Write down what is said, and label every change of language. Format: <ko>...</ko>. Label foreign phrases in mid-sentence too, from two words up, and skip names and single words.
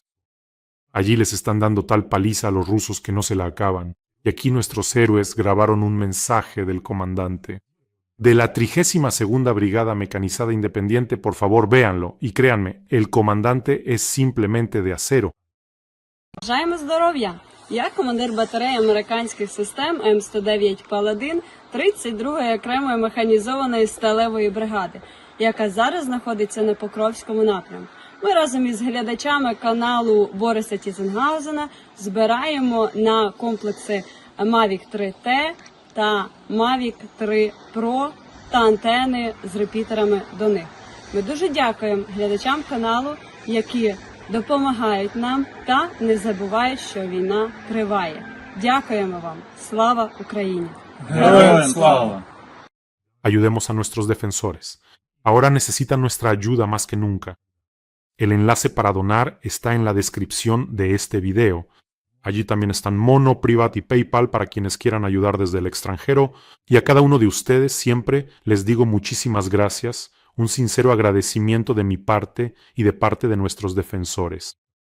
<es>Allí les están dando tal paliza a los rusos que no se la acaban, y aquí nuestros héroes grabaron un mensaje del comandante. De la 32ª Brigada Mecanizada Independiente, por favor véanlo, y créanme, el comandante es simplemente de acero.</es> <uk>Бажаємо здоров'я! Я командир батареї американських систем М109 «Паладин» 32-ї окремої механізованої сталевої бригади, яка зараз знаходиться на Покровському напрямку. Ми разом із глядачами каналу Бориса Тізенгаузена збираємо на комплекси Mavic 3T та Mavic 3 Pro та антени з репітерами до них. Ми дуже дякуємо глядачам каналу, які допомагають нам та не забувають, що війна триває. Дякуємо вам. Слава Україні! Героям слава!</uk> <es>Ayudemos a nuestros defensores. Ahora necesitan nuestra ayuda más que nunca. El enlace para donar está en la descripción de este video. Allí también están Mono, Privat y PayPal para quienes quieran ayudar desde el extranjero. Y a cada uno de ustedes siempre les digo muchísimas gracias, un sincero agradecimiento de mi parte y de parte de nuestros defensores.</es>